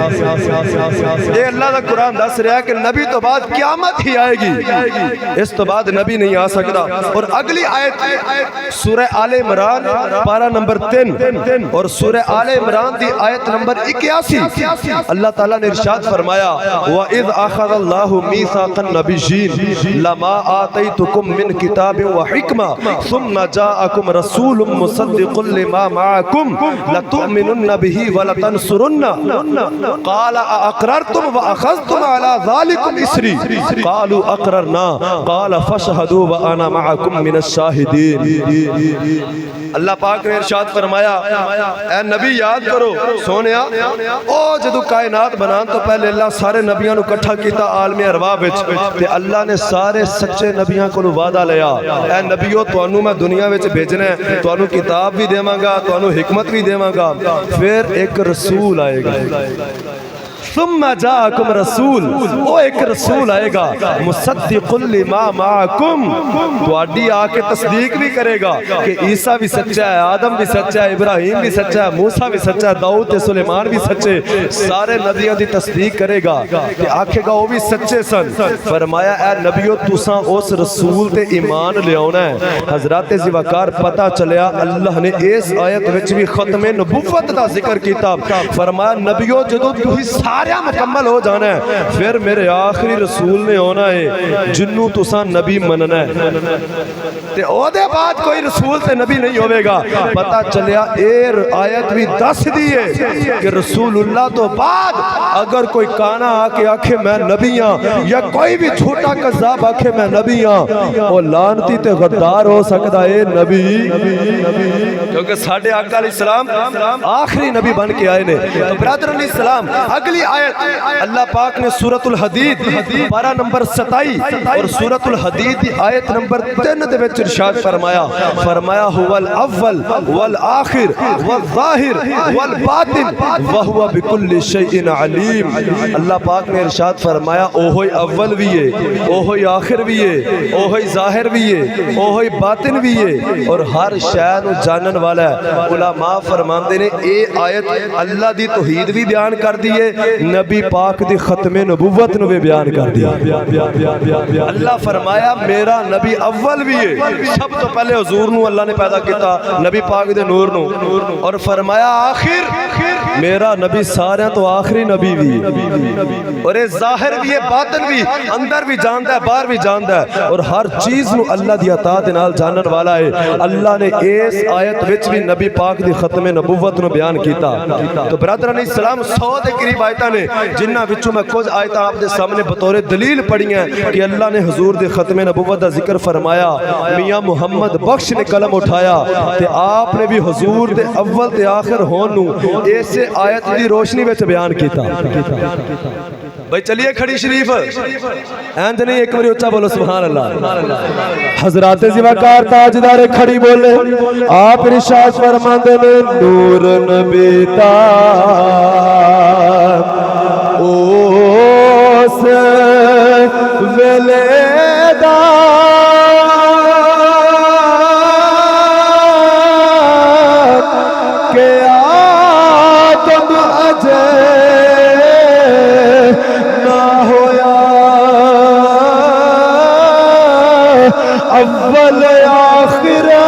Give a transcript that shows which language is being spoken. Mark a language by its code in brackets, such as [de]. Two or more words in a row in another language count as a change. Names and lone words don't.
[pa] یہ اللہ دا قرآن دس رہا ہے کہ نبی تو بعد قیامت ہی آئے گی اس تو بعد نبی نہیں آ سکتا اور اگلی آیت سورہ آل عمران پارہ نمبر 3 اور سورہ آل عمران دی آیت نمبر 81 اللہ تعالیٰ نے ارشاد فرمایا [ar] وَإِذْ أَخَذَ اللَّهُ مِيثَاقَ النَّبِيِّينَ لَمَا آتَيْتُكُم مِّن كِتَابٍ وَحِكْمَةٍ ثُمَّ جَاءَكُمْ رَسُولٌ مُصَدِّقٌ لِّمَا مَعَكُمْ لَتُؤْمِنُنَّ بِهِ وَلَتَنصُرُنَّهُ قَالَ أَأَقْرَرْتُمْ وَأَخَذْتُمْ عَلَى ذَلِكُمْ إِصْرِي قَالُوا أَقْرَرْنَا قَالَ فَاشْهَدُوا وَأَنَا مَعَكُمْ مِنَ الشَّاهِدِينَ [pa] اللہ پاک نے ارشاد فرمایا اے نبی یاد کرو سونیا او جدو کائنات بنان تو پہلے اللہ سارے نبیاں نو کٹھا کیتا عالم ارواح وچ تے اللہ نے سارے سچے نبیاں کو وعدہ لیا اے نبیو تانوں میں دنیا وچ بھیجنا ہے تانوں کتاب بھی دیواں گا تانوں حکمت بھی دیواں گا پھر ایک رسول آئے گا [ar] ثم جاءکم رسول [pa] وہ ایک رسول آئے گا [ar] مصدق لما معکم [pa] تو اڈی آکے تصدیق بھی کرے گا کہ عیسیٰ بھی سچا ہے آدم بھی سچا ہے ابراہیم بھی سچا ہے موسیٰ بھی سچا ہے داؤد سلیمان بھی سچے سارے نبیوں دی تصدیق کرے گا کہ آکھے گا وہ بھی سچے سن فرمایا اے نبیو تساں اس رسول تے ایمان لے آنا ہے حضرات ذوالفقار پتہ چلیا اللہ نے اس آیت وچ بھی ختم نبوت دا ذکر کیتا فرمایا نبیو جدو تھی سارے مکمل ہو جانا ہے پھر میرے آخری رسول نے ہونا ہے جنوں تساں نبی مننا ہے تے او دے بعد کوئی رسول تے نبی نہیں ہوئے گا پتہ چلیا ایر آیت بھی دس دیئے کہ رسول اللہ تو بعد اگر کوئی کانا آکے آکھے میں نبی ہاں یا کوئی بھی چھوٹا قذاب آکھے میں نبی ہاں وہ لانتی تے غدار ہو سکتا ہے نبی کیونکہ ساڑھے آقا علیہ السلام آخری نبی بن کے آئے نے تو برادر علیہ السلام اگلی آیت اللہ پاک نے سورۃ الحدید پارہ نمبر 27 اور سورۃ الحدید آیت نمبر 3 دے وچ ارشاد فرمایا هو [ar] الاول والآخر والظاہر والباطن وهو بكل شيء علیم [pa] اللہ پاک نے ارشاد فرمایا اوہی اول بھی ہے اوہی آخر بھی ہے اوہی ظاہر بھی ہے اوہی باطن بھی ہے اور ہر شے نو جانن والا ہے علماء فرماندے نے اے آیت اللہ دی توحید بھی بیان کر دیے نبی پاک دی ختم نبوت نو بھی بیان کر دیا اللہ فرمایا میرا نبی اول بھی ہے سب تو پہلے حضور نو اللہ نے پیدا کیتا نبی پاک دے نور نو اور فرمایا آخر میرا نبی سارے تو آخری نبی بھی اور یہ ظاہر بھی ہے باطن بھی اندر بھی جانتا ہے باہر بھی جانتا ہے اور ہر چیز نو اللہ دی عطا دے نال جانن والا ہے اللہ نے اس آیت وچ بھی نبی پاک دی ختم نبوت نو بیان کیتا تو برادران اسلام 100 دے قریب آیتاں نے جنہ وچوں میں کچھ آیتاں آپ دے سامنے بطور دلیل پڑھی ہیں کہ اللہ نے حضور دے ختم نبوت دا ذکر فرمایا میاں محمد بخش نے قلم اٹھایا تے آپ نے بھی حضور دے اول تے آخر ہون نو اس آیت دی روشنی وچ بیان کیتا بھائی چلیے کھڑی شریف اینج نہیں ایک باری اچھا بولو سبحان اللہ حضرات ذوالفقار تاجدار کھڑی بولے آپ ارشاد فرماندے نے نور نبی تا اوس ویلے دا کہ آدم اجے اول آخر